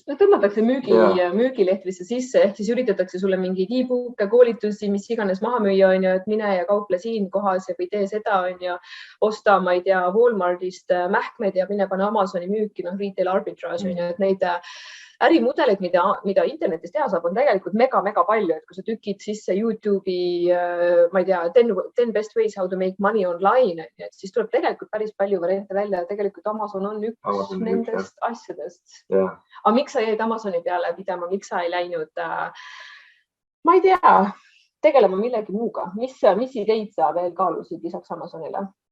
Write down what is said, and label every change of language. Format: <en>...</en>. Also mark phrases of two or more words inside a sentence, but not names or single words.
<et>Tõmmatakse müügilehtrisse sisse, ehk siis üritatakse sulle mingeid e-book'e, koolitusi, mis iganes maha müüa on ju, et mine ja kauple siin kohas ja või tee seda on ju, osta, ma ei tea, Walmartist mähkmed ja mine pane Amazoni müüki,</et> <en>retail arbitrage</en> <et>on ju, et neid ärimudeleid, mida internetis teha saab, on tegelikult mega palju, et kui sa tükid sisse YouTube'i, ma ei tea,</et> <en>10 best ways how to make money online,</en> <et>et siis tuleb tegelikult päris palju variante välja. Tegelikult Amazon on üks nendest asjadest. Aga miks sa jäid Amazoni peale pidama, miks sa ei läinud, ma ei tea, tegelema millegi muuga? Mis ideid sa veel kaalusid lisaks Amazonile?</et>